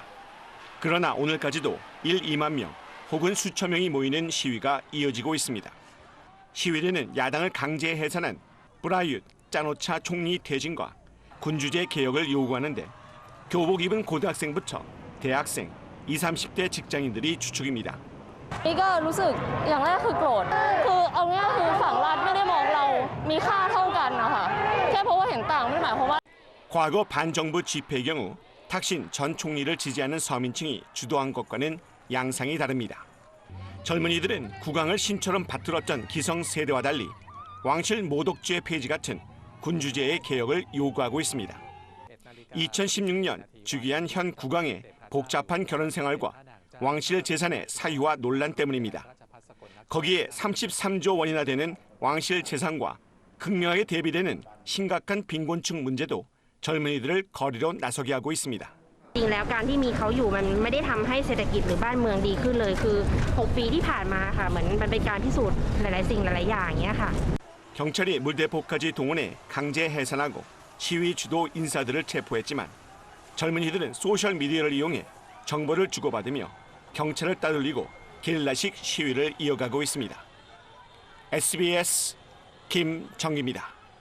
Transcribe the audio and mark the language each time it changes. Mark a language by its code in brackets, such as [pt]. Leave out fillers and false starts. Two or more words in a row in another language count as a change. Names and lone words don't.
[ko] 그러나 오늘까지도 2만 명 혹은 수천 명이 모이는 시위가 이어지고 있습니다. 시위대는 야당을 강제 해산한 브라윷 짜노차 총리 퇴진과 군주제 개혁을 요구하는데 교복 입은 고등학생부터 대학생, 20, 30대 직장인들이 주축입니다. [th] นี่ก็รู้สึกอย่างแรกคือโกรธคือเอาง่ายคือฝั่งรัฐไม่ได้มองเรามีค่าเท่ากันนะคะแค่เพราะว่าเห็นต่างไม่ได้หมายความว่า [ko] 과거 반정부 집회의 경우 탁신 전 총리를 지지하는 서민층이 주도한 것과는 양상이 다릅니다. 젊은이들은 국왕을 신처럼 받들었던 기성 세대와 달리 왕실 모독죄 폐지 같은 군주제의 개혁을 요구하고 있습니다. 2016년 즉위한 현 국왕의 복잡한 결혼 생활과 왕실 재산의 사유와 논란 때문입니다. 거기에 33조 원이나 되는 왕실 재산과 극명하게 대비되는 심각한 빈곤층 문제도 젊은이들을 거리로 나서게 하고 있습니다. [th] จริงแล้วการที่มีเขาอยู่มันไม่ได้ทำให้เศรษฐกิจหรือบ้านเมืองดีขึ้นเลยคือ6ปีที่ผ่านมาค่ะเหมือนมันเป็นการพิสูจน์หลายๆสิ่งหลายๆอย่างอย่างเงี้ยค่ะ [ko] 경찰이 물대포까지 동원해 강제 해산하고 시위 주도 인사들을 체포했지만 젊은이들은 소셜 미디어를 이용해 정보를 주고받으며 경찰을 따돌리고 게릴라식 시위를 이어가고 있습니다. SBS 김정기입니다.